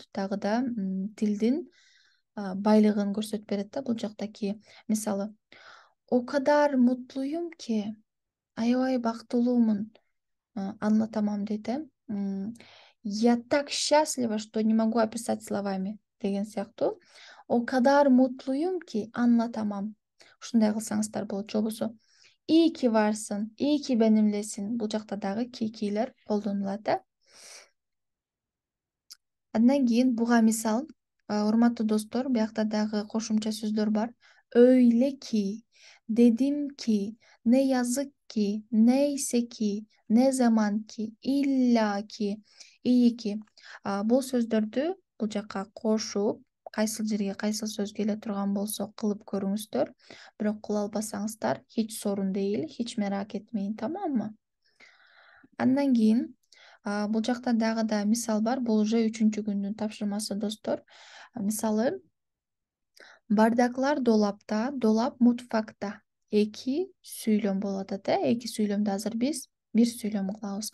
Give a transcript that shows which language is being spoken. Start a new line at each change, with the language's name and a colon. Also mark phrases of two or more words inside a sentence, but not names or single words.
Kyrgyz: Дагы да тилдин байлыгын көрсөтүп берет да бул жактаки. Мисалы,
Turkish: o kadar mutluyum ki,
Kyrgyz: аябай бактылуумун, anlatamam дейт.
Russian: Я так счастлива, что не могу описать словами
Kyrgyz: деген сыяктуу.
Turkish: O kadar mutluyum ki anlatamam.
Kyrgyz: Ушундай кылсаңыздар болот. Же болбосо,
Turkish: iyi ki varsın, iyi ki benimlesin.
Kyrgyz: Бул жакта дагы килер колдонулат. Андан кийин буга мисал, урматтуу достор, биякта дагы кошумча сөздөр бар.
Turkish: Öyle ki, dedim ki, ne yazık ki, neyse ki, ne zaman ki, illa ki, iyi ki.
Kyrgyz: Бул сөздөрдү бул жакка кошуп, кайсыл жерге кайсыл сөз келе турган болсо кылып көрүңүздөр. Бирок кыла албасаңыздар,
Turkish: hiç sorun değil, hiç merak etmeyin, tamam mı?
Kyrgyz: Андан кийин бул жакта дагы да мисал бар. Бул уже үчүнчү күндүн тапшырмасы, достор. Мисалы,
Turkish: bardaklar dolapta, dolap mutfakta.
Kyrgyz: Эки сүйлөм болот атат. Эки сүйлөмдү азыр биз бир сүйлөм кылабыз.